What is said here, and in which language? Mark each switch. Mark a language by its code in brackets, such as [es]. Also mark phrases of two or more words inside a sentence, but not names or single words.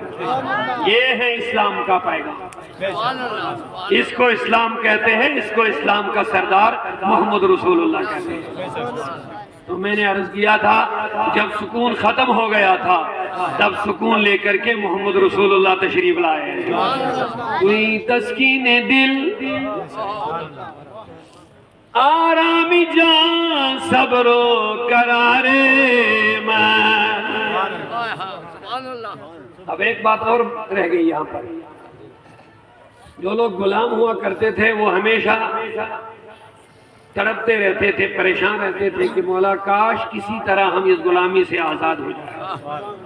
[ur] یہ ہے اسلام کا پیغام، اس کو اسلام کہتے ہیں، اس کو اسلام کا سردار محمد رسول اللہ کہتے ہیں۔ تو میں نے عرض کیا تھا، جب سکون ختم ہو گیا تھا تب سکون لے کر کے محمد رسول اللہ تشریف لائے۔ کوئی تسکین دل، آرام جان، صبر و قرار من۔ اب ایک بات اور رہ گئی یہاں پر، جو لوگ غلام ہوا کرتے تھے وہ ہمیشہ تڑپتے رہتے تھے، پریشان رہتے تھے کہ مولا کاش کسی طرح ہم اس غلامی سے آزاد ہو جائیں۔